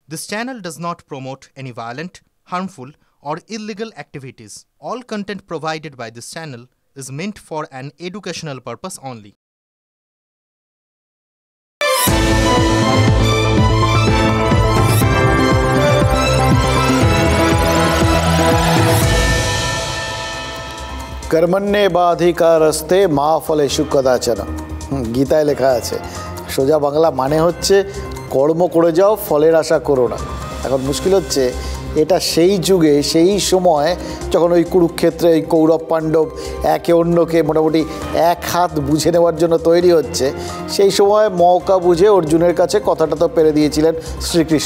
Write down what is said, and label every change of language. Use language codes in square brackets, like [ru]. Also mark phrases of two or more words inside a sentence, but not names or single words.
[en] This channel does not promote any violent, harmful, or illegal activities. All content provided by this channel is meant for an educational purpose only. [sa] कर्मण्ये बाधिकारस्ते मा फलेषु कदाचन [bn] गीताয় লেখা আছে। সোজা বাংলা মানে হচ্ছে কর্ম করে যাও, ফলের আশা করো না। এখন মুশকিল হচ্ছে এটা সেই যুগে সেই সময় যখন ওই কুরুক্ষেত্রে এই কৌরব পাণ্ডব একে অন্যকে মোটামুটি এক হাত বুঝে নেওয়ার জন্য তৈরি হচ্ছে, সেই সময় মৌকা বুঝে অর্জুনের কাছে কথাটা তো পেরে দিয়েছিলেন শ্রীকৃষ্ণ।